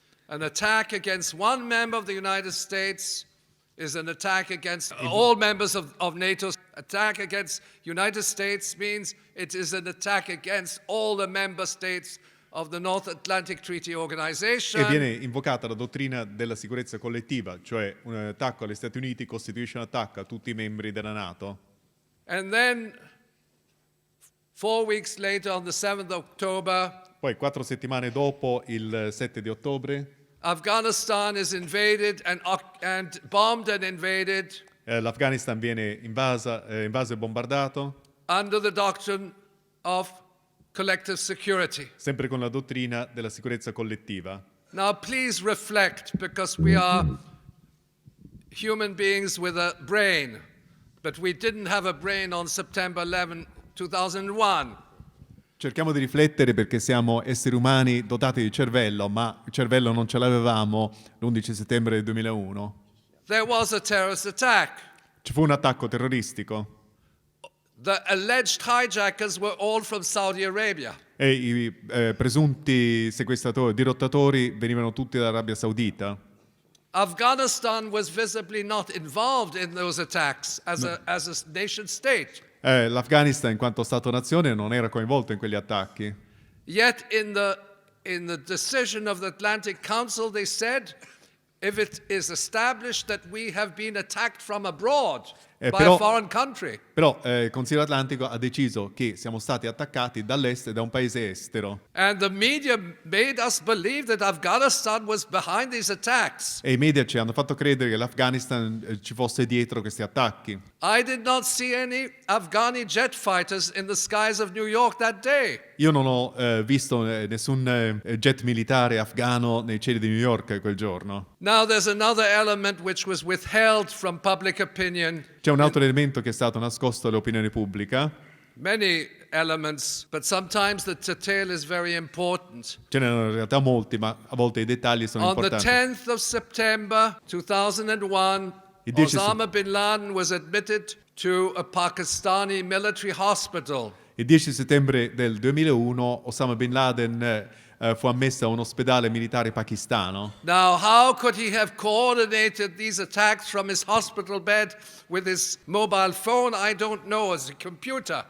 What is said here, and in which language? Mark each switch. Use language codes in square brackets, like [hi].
[en] An attack against one member of the United States is an attack against all members of NATO. Attack against United States means it is an attack against all the member states of the North Atlantic Treaty Organization. [it] e viene invocata la dottrina della sicurezza collettiva, cioè un attacco agli Stati Uniti costituisce un attacco a tutti i membri della NATO. [en] And then 4 weeks later, on the 7th of October, [it] Poi 4 settimane dopo, il 7 di ottobre, [en] Afghanistan is invaded and bombed and invaded [it] l'Afghanistan viene invaso e bombardato, [en] under the doctrine of collective security. [it] sempre con la dottrina della sicurezza collettiva. [en] Now, please reflect, because we are human beings with a brain, but we didn't have a brain on September 11, 2001. [it] Cerchiamo di riflettere perché siamo esseri umani dotati di cervello, ma il cervello non ce l'avevamo l'11 settembre del 2001. [en] There was a terrorist attack. [it] Ci fu un attacco terroristico [en] The alleged hijackers were all from Saudi Arabia. [it] e i presunti sequestratori, dirottatori venivano tutti dall'Arabia Saudita. [en] Afghanistan was visibly not involved in those attacks as a nation state. [it] L'Afghanistan in quanto Stato-nazione non era coinvolto in quegli attacchi. [en] Yet in the decision of the Atlantic Council they said, if it is established that we have been attacked from abroad by [it] però- [en] a foreign country, [it] Però il Consiglio Atlantico ha deciso che siamo stati attaccati dall'est da un paese estero [en] and the media made us believe that Afghanistan was behind these attacks. [it] e i media ci hanno fatto credere che l'Afghanistan ci fosse dietro questi attacchi. [en] I did not see any Afghani jet fighters in the skies of New York that day. [it] Io non ho visto nessun jet militare afghano nei cieli di New York quel giorno. [en] Now there's another element which was withheld from public opinion. [it] C'è un altro elemento che è stato nascosto all'opinione pubblica. [en] Many elements, but sometimes the detail is very important. [it] Ce n'erano in realtà molti, ma a volte i dettagli sono [en] On the [it] importanti. [en] 10th of September 2001, [it] Il 10 [en] Osama bin Laden was admitted to a Pakistani military hospital. [it] Il 10 settembre del 2001 Osama Bin Laden fu ammesso a un ospedale militare pakistano. [en] Now, how could he have coordinated these attacks from his hospital bed with his mobile phone? I don't know, as a computer.